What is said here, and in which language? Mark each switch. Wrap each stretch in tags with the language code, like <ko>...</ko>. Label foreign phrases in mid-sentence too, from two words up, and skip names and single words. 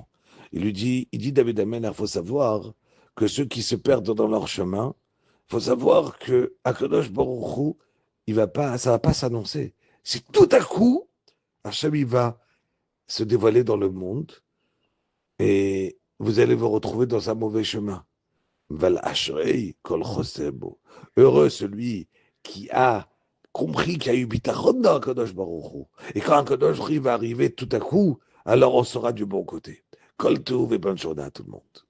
<fr>Il dit David Amen, il faut savoir que ceux qui se perdent dans leur chemin, il faut savoir que</fr> <he>הקדוש ברוך הוא,</he> <fr>ça va pas s'annoncer. Si tout à coup, Hachem, il va se dévoiler dans le monde et vous allez vous retrouver dans un mauvais chemin.</fr> <he>ואשרי כל חוסי בו.</he> <fr>Heureux celui qui a compris qu'il y a eu bitachon dans</fr> <he>הקדוש ברוך הוא.</he> <fr>Et quand</fr> <he>הקדוש ברוך הוא</he> <fr>va arriver tout à coup, alors on sera du bon côté.</fr> <he>כל טוב</he> <fr>et bonne journée à tout le monde.</fr>